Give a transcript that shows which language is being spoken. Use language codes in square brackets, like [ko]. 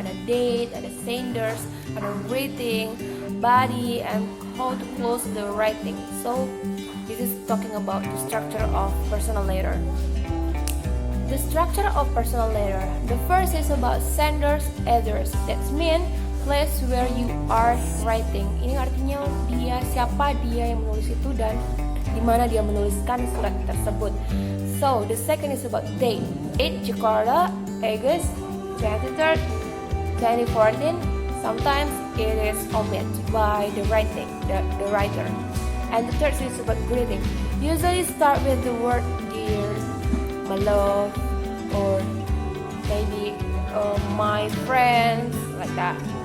[en] Ada date, ada senders, ada greeting, body, and how to close the writing. So this is talking about the structure of personal letter. The structure of personal letter. The first is about senders, address. That means place where you are writing. [id] Ini artinya siapa dia yang menulis itu dan di mana dia menuliskan surat tersebut. [en] So the second is about date. 8 Jakarta, August 23rd, 2014. Sometimes it is omitted by the writer. And the third is about greeting. Usually start with the word dear, my love, or maybe my friends, like that.